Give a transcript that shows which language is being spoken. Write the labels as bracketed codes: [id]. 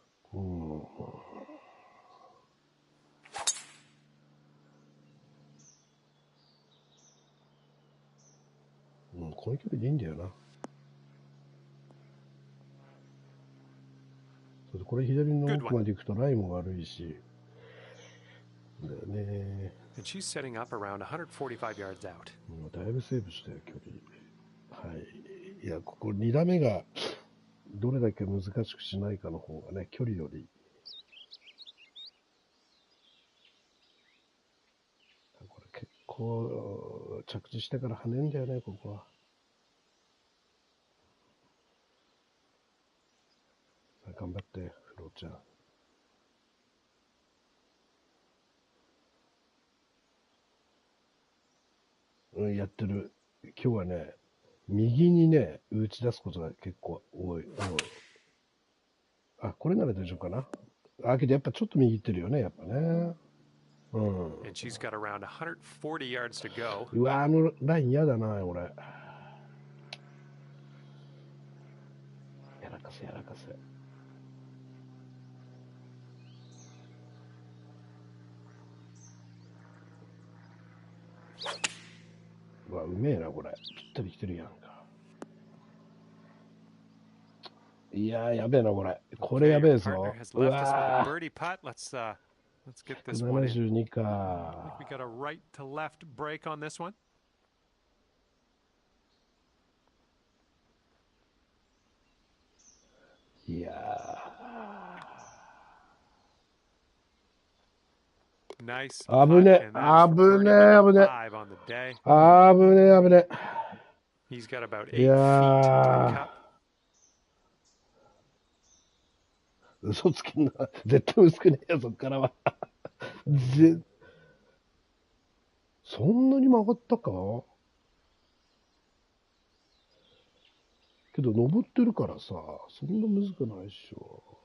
[ja] この距離でいいんだよな。それでこれ左の奥まで行くとライも悪いし。だよね。 [en] And she's setting up around 145 yards out. [ja] だいぶセーブしたよ、距離。はい。いや、ここ2打目がどれだけ難しくしないかの方がね、距離より。これ結構着地してから跳ねんだよね、ここは。さあ頑張って、フローちゃん。やってる。今日はね、右にね、打ち出すことが結構多い。これなら大丈夫かな。けどやっぱちょっと右行ってるよね、やっぱね。 [en] And she's got around 140 yards to go. [ja] うわ、ライン嫌だな、俺。やらかせ、やらかせ。うわ、うめえな、これ。ぴったり来てるやんか。いやー、やべえな、これ。これやべえぞ。うわー。 [en] Let's get this one in. [ja] 72か。 [en] We got a right to left break on this one. [ja] いや [en] ー。 Nice. [ja] 危ねえ、危ねえ、危ねえ。危ねえ、危ねえ。 [en] He's got about 8 feet to the cup. [ja] 嘘つけんな。絶対薄くねえよ、そっからは。そんなに曲がったかけど、登ってるからさ、そんなむずくないっしょ。